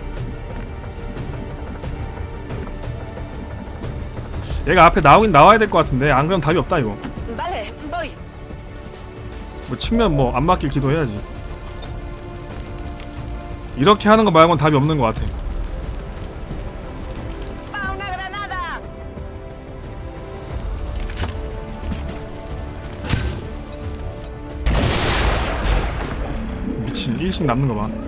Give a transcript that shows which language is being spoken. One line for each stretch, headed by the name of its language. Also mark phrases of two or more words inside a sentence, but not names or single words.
Korean: 얘가 앞에 나와야 될 것 같은데 안 그러면 답이 없다 이거.
Spanish: Vale, voy.
Korean: 뭐 측면 뭐 안 맞길 기도해야지. 이렇게 하는 거 말고는 답이 없는 것 같아.
Spanish: ¡Va una granada!
Korean: 미친, 일씩 남는 거 봐.